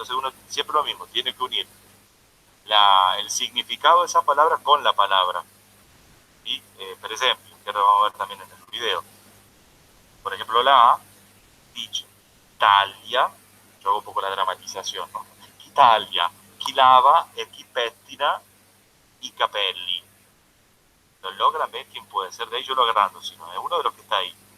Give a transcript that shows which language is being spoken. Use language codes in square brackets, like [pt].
[es] Entonces uno siempre lo mismo, tiene que unir el significado de esa palabra con la palabra. Y, por ejemplo, que lo vamos a ver también en el video. Por ejemplo, la A dice taglia, yo hago un poco la dramatización, ¿no? [it] Chi taglia, chi lava e chi pettina i capelli. [es] Lo logran ver quién puede ser, de ahí yo lo agrando, si no es uno de los que está ahí.